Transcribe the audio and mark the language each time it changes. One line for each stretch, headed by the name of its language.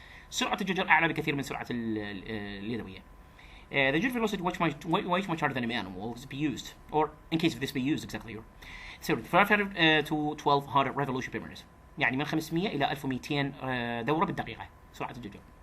Arabic: سرعة الجدر أعلى بكثير من سرعة اليدوية.
English: The judger velocity way much harder than a manual will be used, or in case of this be used exactly here. So 500 to 1200 revolution per minute.
Arabic: يعني من 500 إلى 1200 دورة بالدقيقة سرعة الجدر.